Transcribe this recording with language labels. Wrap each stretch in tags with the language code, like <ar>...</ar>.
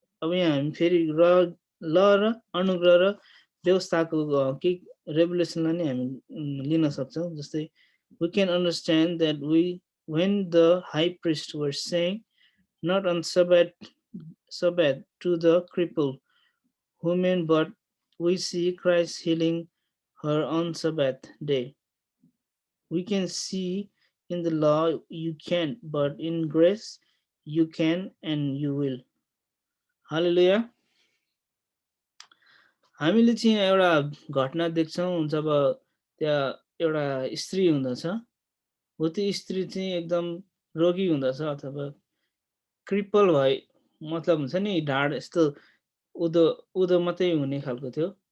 <ne>अब यहाँ हामी फेरि ल र अनुग्रह र व्यवस्थाको के रेभुलेसनलाई नै हामी लिन सक्छौँ।</ne> <en>जस्तै we can understand that when the high priest were saying not on Sabbath to the crippled woman, but we see Christ healing her on Sabbath day. We can see in the law you can't, but in grace you can and you will. Hallelujah.</en> <ne>हामीले चाहिँ एउटा घटना देख्छौँ जब त्यहाँ एउटा स्त्री हुँदछ, हो त्यो स्त्री चाहिँ एकदम रोगी हुँदछ अथवा क्रिपल भए मतलब हुन्छ नि ढाड यस्तो उदो मात्रै हुने खालको थियो।</ne>